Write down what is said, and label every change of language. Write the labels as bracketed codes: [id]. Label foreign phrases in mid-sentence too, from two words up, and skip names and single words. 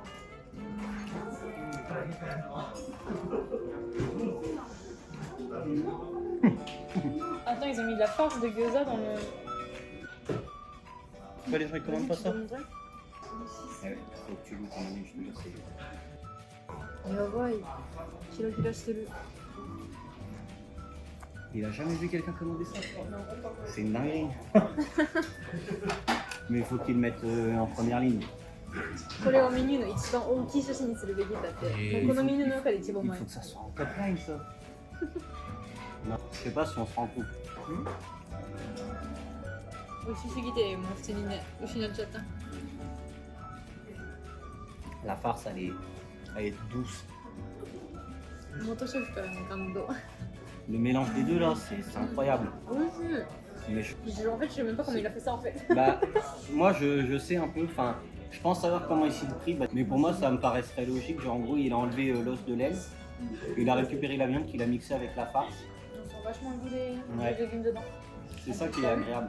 [fr] Attends, ils ont mis de la farce de gyoza dans le. Pourquoi les gens ils commandent pas ça? Tu peux montrer? Ouais, faut que tu goûtes en même, je te jure, c'est... [ja] やばい。キラキラしてる。 [fr] Il a jamais vu quelqu'un commander ça. C'est une dinguerie. Mais il faut qu'ils le mettent en première ligne. [ja] これをメニューの一番大きい写真にするべきだって。もうこのメニューの中で一番 [fr] Il [ja] 前 [fr] faut。que ça soit en [en] top line [fr] ça. Non, je sais pas si on se rend compte. [ja] 美味しすぎて、もう普通にね、失っちゃった。 [fr] La farce elle est douce. [ja] 元シェフからね、感動。 [fr] Le mélange des deux là, c'est incroyable. [ja] 美味しい。 [fr] Mais En fait, je sais même pas comment il a fait ça en fait. bah, moi je sais un peu, enfin, je pense savoir comment il s'est pris, mais pour moi ça me paraîtrait logique. Genre en gros, il a enlevé l'os de l'aile, il a récupéré la viande qu'il a mixé avec la farce. On sent vachement le goût des Ouais. légumes dedans. C'est ça qui est agréable.